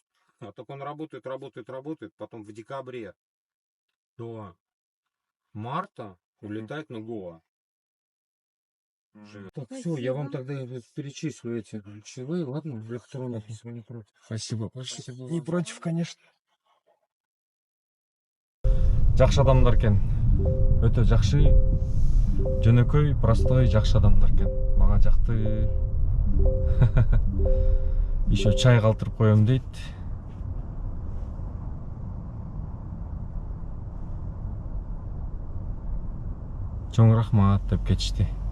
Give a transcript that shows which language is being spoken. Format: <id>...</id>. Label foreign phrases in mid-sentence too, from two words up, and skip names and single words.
<ru>А так он работает, потом в декабре до марта улетает на Гоа. Так, все, я вам тогда перечислю эти ключевые, ладно, в электронных, если вы не против. Спасибо. Спасибо Не вам. против, конечно.</ru> <ky>Жакшы адамдар экен. Өтө жакшы, жөнөкөй, простой, жакшы адамдар экен. Мага жакты. Еще чай калтырып коем дейт. Чоң рахмат деп кетишти.</ky>